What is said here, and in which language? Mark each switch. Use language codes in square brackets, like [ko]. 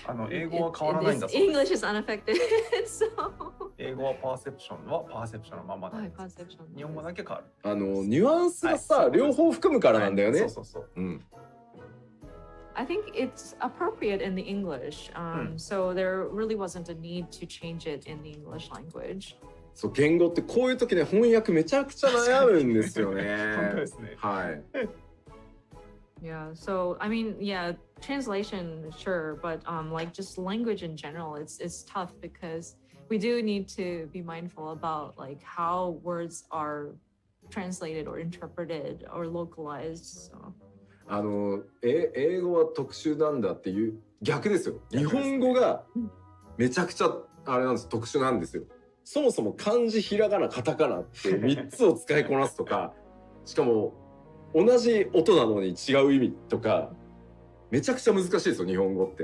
[ja] 英語は変わらないんだそうです。 [en] English is unaffected. So [ja] 英語はパーセプションはパーセプションのままなんです。 [en] perception. [ja] 日本語だけ変わる。ニュアンスがさ、両方含むからなんだよね。そうそうそう。うん。 [en] I think it's appropriate in the English, so there really wasn't a need to change it in the English language. [ja] そう言語ってこういう時ね翻訳めちゃくちゃ悩むんですよね。本当ですね。はい。 [en] Yeah, so I mean, yeah, translation, sure, but like just language in general, it's tough because we do need to be mindful about like how words are translated or interpreted or localized. So. [ja] 英語は特殊なんだっていう逆ですよ。日本語がめちゃくちゃあれなんです特殊なんですよ。そもそも漢字ひらがなカタカナって3つを使いこなすとかしかも同じ音なのに違う意味とかめちゃくちゃ難しいですよ日本語って。